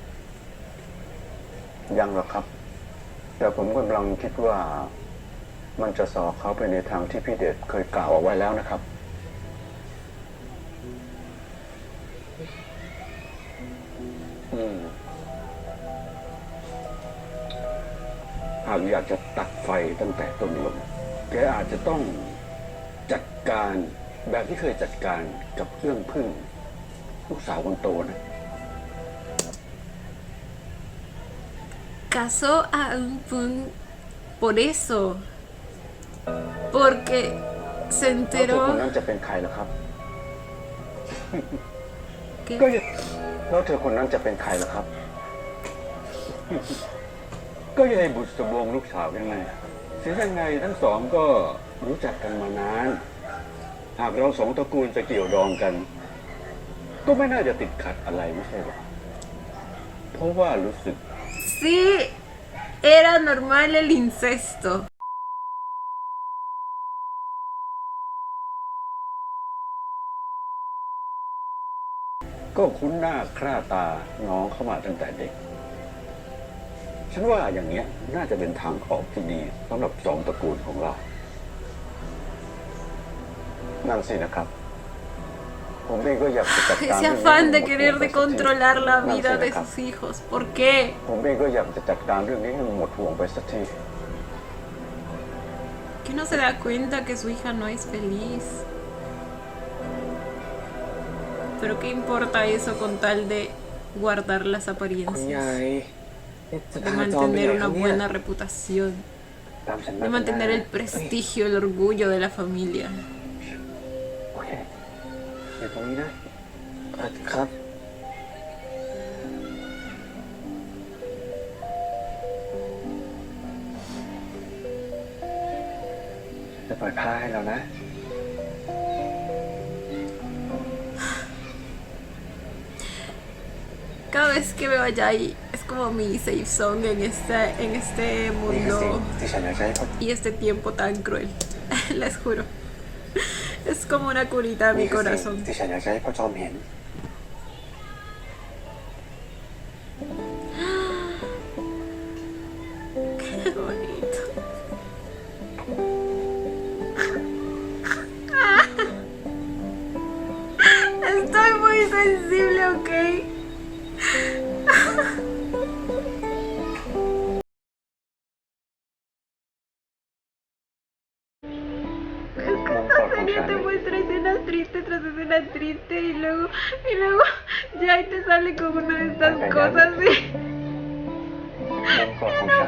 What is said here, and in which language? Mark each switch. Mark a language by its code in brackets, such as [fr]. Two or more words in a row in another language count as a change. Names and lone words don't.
[th] ยังหรอกครับ แต่ผมกำลังคิดว่า มันจะสอบเขาไปในทางที่พี่เดชเคยกล่าวเอาไว้แล้วนะครับ หากอยากจะตัดไฟตั้งแต่ต้นลมแกอาจจะต้องจัดการแบบที่เคยจัดการกับเรื่องพึ่งลูกสาวคนโตนะ [es] Casó a un pun por eso. Porque se [th] แล้วเธอคน [es] enteró [th] นั้นจะเป็นใครล่ะครับ [es] que [th] แล้วเธอคนนั้นจะเป็นใครล่ะครับ ก็ยายบุษบงลูกสาวยังไงเสียยังไงทั้งสองก็รู้จักกันมานานหากเราสองตระกูลจะเกี่ยวดองกัน ก็ไม่น่าจะติดขัดอะไรไม่ใช่หรอเพราะว่ารู้สึก [es] Sí, era normal el incesto. [th] ก็คุ้นหน้าคร่าตาน้องเข้ามาตั้งแต่เด็ก ฉันว่าอย่างเนี้ยน่าจะเป็นทางออกที่ดีสำหรับสองตระกูลของเรา นั่นสินะครับ ผมเองก็อยากจะจัดการ [es] Ese afán de querer de controlar la vida de sus hijos. ¿Por qué? [th] ผมเองก็อยากจะจัดการเรื่องนี้ให้มันหมดห่วงไปสักที [es] Que no se da cuenta que su hija no es feliz. Pero qué importa eso con tal de guardar las [th] คุณยา [es] apariencias, [th] ยนี่จะ [es] de [th] พาจอมไปไหน [es] mantener [th] ครั [es] una [th] บเนี่ย [es] buena reputación, [th] ตามฉัน [es] de mantener el prestigio, el orgullo de la familia. [th] โอเคอยู่ตรงนี้นะ ครับ จะปล่อยผ้าให้เรานะ [es] Cada vez que veo a Jai es como mi [en] safe zone [es] en este [th] นี่คือสิ่ง [es] mundo [th] ที่ฉันอยากจะให้พ่อ [es] y este tiempo tan cruel. Les juro. Es como una curita a [th] นี่ [es] mi [th] คือสิ่ง [es] corazón. [th] ที่ฉันอยากจะให้พ่อจอมเห็น [es] Qué bonito. Estoy muy sensible, ¿ok? Esta serie te muestra escenas tristes tras escenas tristes y luego ya ahí te sale como una de estas cosas así. [th] มุมกอดของฉัน